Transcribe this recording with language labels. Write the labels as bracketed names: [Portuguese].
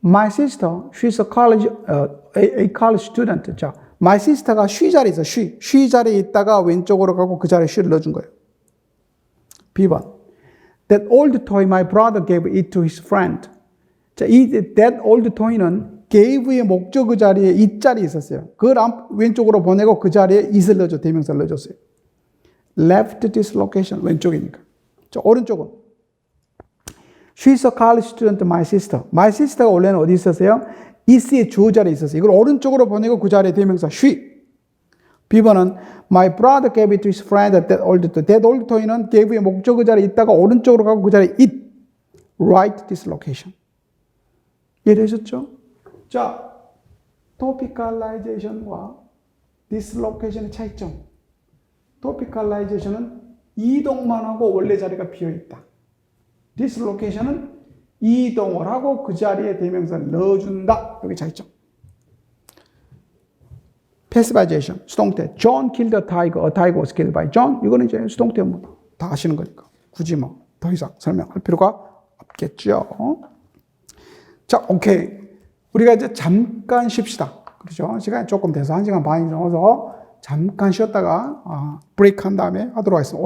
[English] My sister, she's a college student. [Korean] 자, my sister가 she 자리에 있어, she 자리에 있다가 왼쪽으로 가고 그 자리에 she를 넣어준 거예요. B번. [English] That old toy my brother gave it to his friend. [Korean] 자, that old toy는 gave의 목적어 자리에 it 자리에 있었어요. 그걸 왼쪽으로 보내고 그 자리에 it을 넣어줘, 대명사를 넣어줬어요. [English] Left dislocation, 왼쪽이니까. [Korean] 자, 오른쪽은. [English] She's a college student, my sister. [Korean] My sister가 원래는 어디 있었어요? is의 주어 자리에 있었어요. 이걸 오른쪽으로 보내고 그 자리에 대명사 she. [English] B번은 my brother gave it to his friend at that old toy. [Korean] That old toy는 gave의 목적어 자리에 있다가 오른쪽으로 가고 그 자리에 it. [English] Right dislocation. 이해되셨죠? [Korean] 자, topicalization과 dislocation의 차이점. topicalization은 이동만 하고 원래 자리가 비어있다. dislocation은 이동을 하고 그 자리에 대명사를 넣어준다. 여기 차이점. passivization, 수동태. [English] John killed a tiger was killed by John. [Korean] 이거는 이제 수동태 다 아시는 거니까. 굳이 더 이상 설명할 필요가 없겠죠. 자, 오케이. 우리가 이제 잠깐 쉽시다. 그렇죠? 시간이 조금 돼서 1시간 반이 넘어서 잠깐 쉬었다가 브레이크 한 다음에 하도록 하겠습니다.